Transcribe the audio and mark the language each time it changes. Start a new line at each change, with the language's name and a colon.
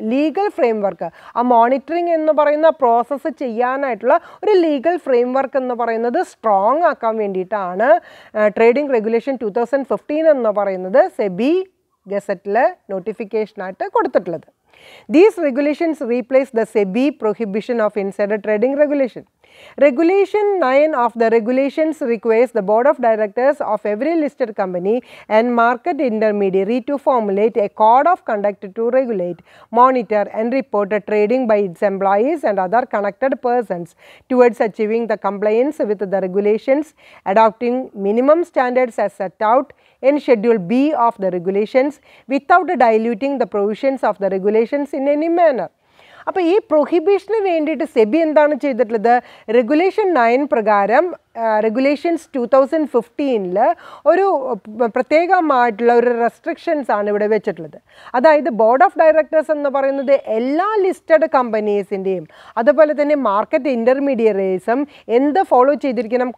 Malayalam: Legal frame work, ആ monitoring എന്ന് പറയുന്ന പ്രോസസ്സ് ചെയ്യാനായിട്ടുള്ള ഒരു ലീഗൽ ഫ്രെയിം വർക്ക് എന്ന് പറയുന്നത് സ്ട്രോങ് ആക്കാൻ വേണ്ടിയിട്ടാണ് ട്രേഡിംഗ് റെഗുലേഷൻ 2015 എന്ന് പറയുന്നത് സെബി ഗസറ്റിലെ നോട്ടിഫിക്കേഷനായിട്ട് കൊടുത്തിട്ടുള്ളത്.
English: These regulations replace the SEBI Prohibition of Insider Trading Regulation. Regulation 9 of the regulations requires the board of directors of every listed company and market intermediary to formulate a code of conduct to regulate, monitor and report trading by its employees and other connected persons towards achieving the compliance with the regulations, adopting minimum standards as set out in Schedule B of the regulations without diluting the provisions of the regulations in any manner.
Malayalam: അപ്പോൾ ഈ പ്രൊഹിബിഷന് വേണ്ടിയിട്ട് സെബി എന്താണ് ചെയ്തിട്ടുള്ളത്? Regulation 9 പ്രകാരം regulations 2015 ഒരു പ്രത്യേകമായിട്ടുള്ള ഒരു restrictions ആണ് ഇവിടെ വെച്ചിട്ടുള്ളത്. അതായത് ബോർഡ് ഓഫ് ഡയറക്ടേഴ്സ് എന്ന് പറയുന്നത് എല്ലാ ലിസ്റ്റഡ് കമ്പനീസിൻ്റെയും അതുപോലെ തന്നെ മാർക്കറ്റ് ഇൻ്റർമീഡിയറീസും എന്ത് ഫോളോ ചെയ്തിരിക്കണം?